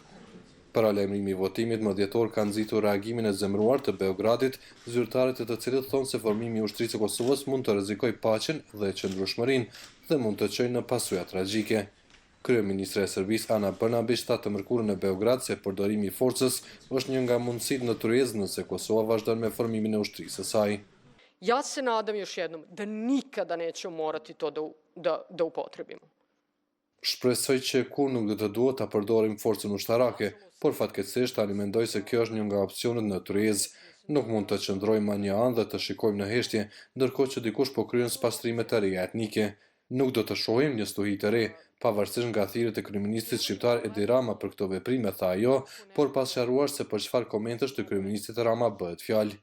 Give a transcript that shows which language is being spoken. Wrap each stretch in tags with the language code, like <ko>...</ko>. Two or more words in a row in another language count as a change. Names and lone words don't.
<sq>Paralajmërimi i votimit më dhjetor ka nxitur reagimin e zemëruar të Beogradit, zyrtarët e të cilët thonë se formimi i ushtrisë së Kosovës mund të rrezikojë paqen dhe qëndrueshmërinë dhe mund të çojë në pasoja tragjike. Kryeministre e Serbisë Ana Brnabić tha të mërkurën në Beograd se përdorimi i forcës është një nga mundësitë në tryezë nëse Kosova vazhdon me formimin e ushtrisë së saj.</sq> <sr>Ja se nadam još jednom da nikada nećemo morati to da upotrebimo.</sr> <sq>Shpresoj që kur nuk do të duhet ta përdorim forcën ushtarake, por fatkeqësisht tani mendoj se kjo është një nga opsionet në tryezë. Nuk mund të qëndrojmë ma një anë dhe të shikojmë në heshtje, ndërkohë që dikush po kryen pastrime të reja etnike. Nuk do të shohim një stuhi të re, pavarësisht nga thirrjet e kryeministit shqiptar Edi Rama për këto veprime, tha ajo, por pas sqaruar se për çfarë komentesh të kryeministit Rama bëhet fjalë.</sq>